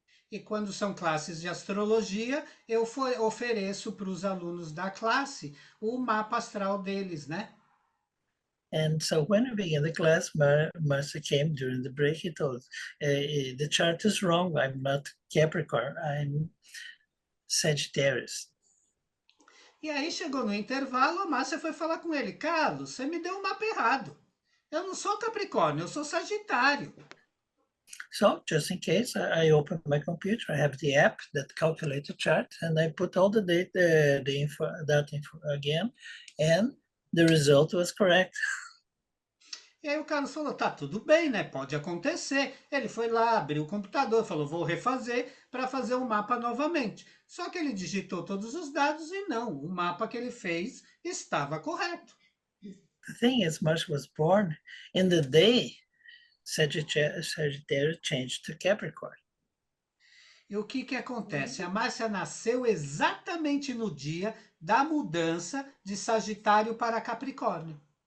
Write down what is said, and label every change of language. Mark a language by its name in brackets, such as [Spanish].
[Portuguese] E quando são classes de astrologia, eu ofereço para os alunos da classe o mapa astral deles, né? [English] And so when we began the class, Marcia came during the break. He told, the chart is wrong. I'm not Capricorn. I'm Sagittarius. [Portuguese] E aí chegou no intervalo, a Márcia foi falar com ele. Carlos, você me deu um mapa errado. Eu não sou Capricórnio, eu sou Sagitário. [English] So just in case, I open my computer. I have the app that calculates the chart, and I put all the data, that info again, and the result was correct. [Portuguese] E aí o Carlos falou, tá tudo bem, né? Pode acontecer. Ele foi lá, abriu o computador, falou, vou refazer para fazer o mapa novamente. Só que ele digitou todos os dados e não, o mapa que ele fez estava correto. [English] The thing is, Marcia was born in the day Sagittarius changed to Capricorn. [Portuguese] E o que acontece? A Márcia nasceu exatamente no dia da mudança de Sagitário para Capricórnio.